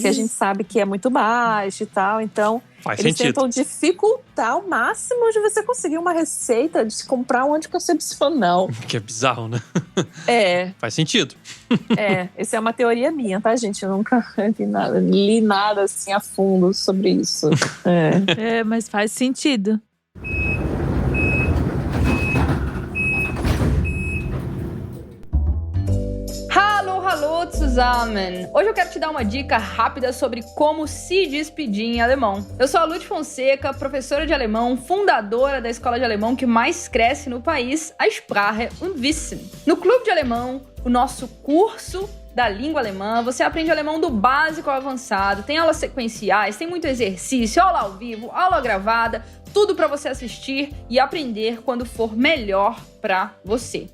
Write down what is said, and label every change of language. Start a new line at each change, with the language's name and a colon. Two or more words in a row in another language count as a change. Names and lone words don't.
Portuguese: Que a gente sabe que é muito baixo e tal. Então, eles tentam dificultar ao máximo de você conseguir uma receita de comprar um anticoncepcional. Que é bizarro, né? Faz sentido. Essa é uma teoria minha, tá, gente? Eu nunca li nada assim a fundo sobre isso. Mas faz sentido.
German: Hallo zusammen!
Portuguese: Hoje eu quero te dar uma dica rápida sobre como se despedir em alemão. Eu sou a Lud Fonseca, professora de alemão, fundadora da escola de alemão que mais cresce no país, a Sprache und Wissen. No Clube de Alemão, o nosso curso da língua alemã, você aprende alemão do básico ao avançado, tem aulas sequenciais, tem muito exercício, aula ao vivo, aula gravada, tudo para você assistir e aprender quando for melhor para você.